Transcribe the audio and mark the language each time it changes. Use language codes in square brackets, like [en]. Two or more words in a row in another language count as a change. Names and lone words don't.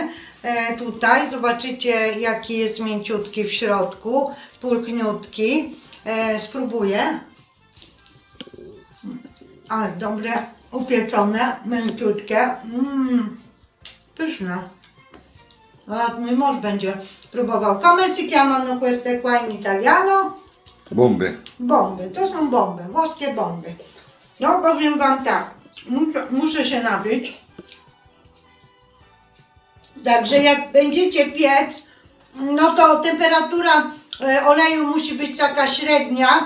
[pl] Tutaj zobaczycie, jaki jest mięciutki w środku, pulchniutki. Spróbuję. Ale dobre, upieczone, mięciutkie. Pyszne. A mój mąż będzie próbował. [it] Come si chiamano queste qua in italiano? [pl] Bomby. Bomby, to są bomby, włoskie bomby. No powiem Wam tak, muszę się napić. Także jak będziecie piec, no to temperatura oleju musi być taka średnia.